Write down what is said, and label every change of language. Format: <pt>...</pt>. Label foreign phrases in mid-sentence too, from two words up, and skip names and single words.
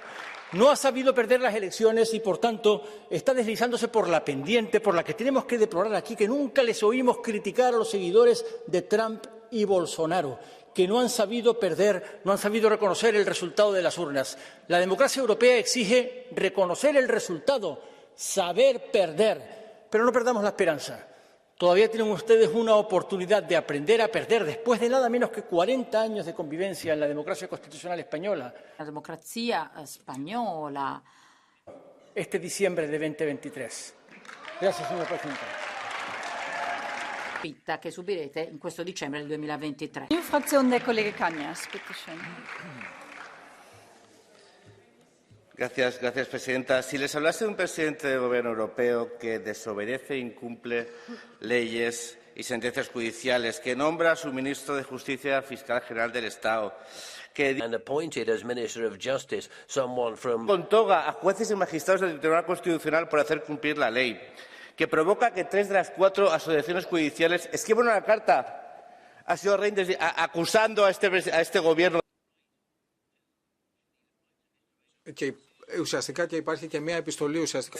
<es>No ha sabido perder las elecciones y, por tanto, está deslizándose por la pendiente, por la que tenemos que deplorar aquí, que nunca les oímos criticar a los seguidores de Trump y Bolsonaro, que no han sabido perder, no han sabido reconocer el resultado de las urnas. La democracia europea exige reconocer el resultado, saber perder, pero no perdamos la esperanza. Todavía tienen ustedes una oportunidad de aprender a perder después de nada menos que 40 años de convivencia en la democracia constitucional española.</es> <it>La democrazia spagnola.</it> <es>Este diciembre de 2023. Gracias, señor presidente.</es> <it>che subirete in questo dicembre del 2023.</it> <de>Fraktion der Kollege Cañas, bitte schön.</de> <es>Gracias, presidenta. Si les hablase de un presidente del Gobierno europeo que desobedece e incumple leyes y sentencias judiciales, que nombra a su ministro de Justicia fiscal general del Estado, que</es> <en>and appointed as Minister of Justice someone from</en> <es>con toga a jueces y magistrados del Tribunal Constitucional por hacer cumplir la ley, que provoca que 3 de las 4 asociaciones judiciales escriban una carta a señor Reinders acusando a este gobierno.</es> <el>Και ουσιαστικά και υπάρχει και μια επιστολή ουσιαστικά.</el>